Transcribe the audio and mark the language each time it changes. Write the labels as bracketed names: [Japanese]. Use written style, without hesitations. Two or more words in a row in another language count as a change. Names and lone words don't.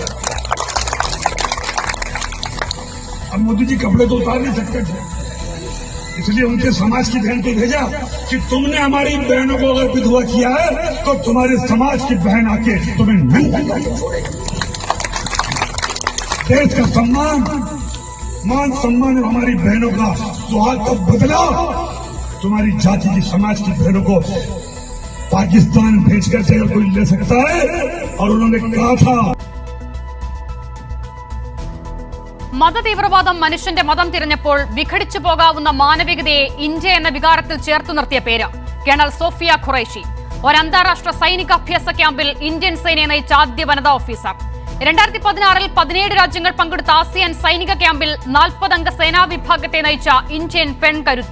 [Hindi] अब मोदी जी कपड़े तो उतार नहीं सकते थे, इसलिए उनके समाज की बहन को भेजा कि तुमने हमारी बहनों को अगर विधवा किया है तो तुम्हारे समाज की बहन आके तुम्हें नंगा करके छोड़ेगी। देश का सम्मान, मान सम्मान हमारी बहनों का सुहाग कब बदला? तुम्हारी जाति की समाज की बहनों को पाकिस्तान भेजकर अगर कोई ले सकता है। और उन्होंने कहा था [Malayalam] മതതീവ്രവാദം മനുഷ്യന്റെ മതം തിരഞ്ഞപ്പോൾ വിഘടിച്ചു പോകാവുന്ന മാനവികതയെ ഇന്ത്യ എന്ന വികാരത്തിൽ ചേർത്തു നിർത്തിയ പേര് കേണൽ സോഫിയ ഖുറൈഷി. ഒരു അന്താരാഷ്ട്ര സൈനിക അഭ്യാസ ക്യാമ്പിൽ ഇന്ത്യൻ സേനയെ നയിച്ച ആദ്യ വനിതാ ഓഫീസർ. 2016 17 രാജ്യങ്ങൾ പങ്കെടുത്ത ആസിയാൻ സൈനിക ക്യാമ്പിൽ 40 അംഗ സേനാ വിഭാഗത്തെ നയിച്ച ഇന്ത്യൻ പെൺകരുത്ത.